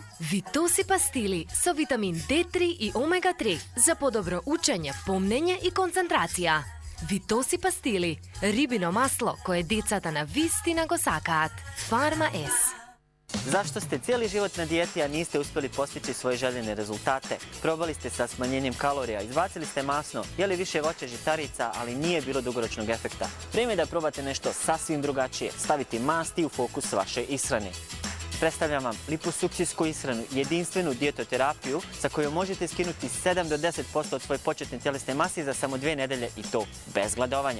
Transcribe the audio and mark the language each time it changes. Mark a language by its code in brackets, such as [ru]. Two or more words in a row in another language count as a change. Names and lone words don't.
[mk] Витоси пастили со витамин D3 и омега-3 за подобро учење, помнење и концентрација. Витоси пастили, рибино масло кое децата на вистина го сакаат. Фарма С. [sr] Зашто сте цели живот на дијети, а нисте успели постичи своје желјени резултате? Пробали сте sa smanjenjem kalorija, izbacili ste masno, jeli više voća žitarica, ali nije bilo dugoročnog efekta. Vreme je da probate nešto sasvim drugačije, staviti masti u fokus vaše ishrane. Predstavljam vam liposuksijsku ishranu, jedinstvenu dijetoterapiju sa kojom možete skinuti 7 do 10% od svoje početne tjelesne mase za samo 2 nedelje i to bez gladovanja.